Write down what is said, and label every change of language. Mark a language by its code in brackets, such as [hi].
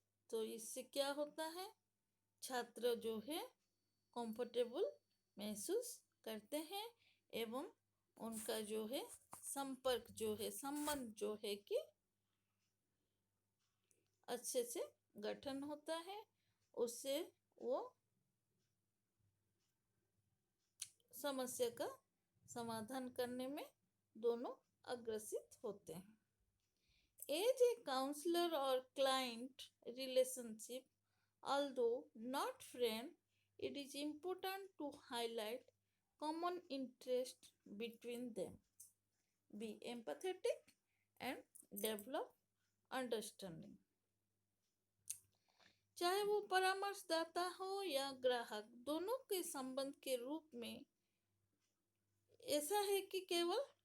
[hi] तो इससे क्या होता है, छात्र जो है कंफर्टेबल महसूस करते हैं एवं उनका जो है संपर्क जो है, संबंध जो है कि अच्छे से गठन होता है। उससे वो समस्या का समाधान करने में दोनों अग्रसित होते हैं। [en] As a counselor or client relationship, although not friend, it is important to highlight common interest between them. Be empathetic and develop understanding. [hi] चाहे वो परामर्शदाता हो या ग्राहक, दोनों के संबंध के रूप में ऐसा है कि केवल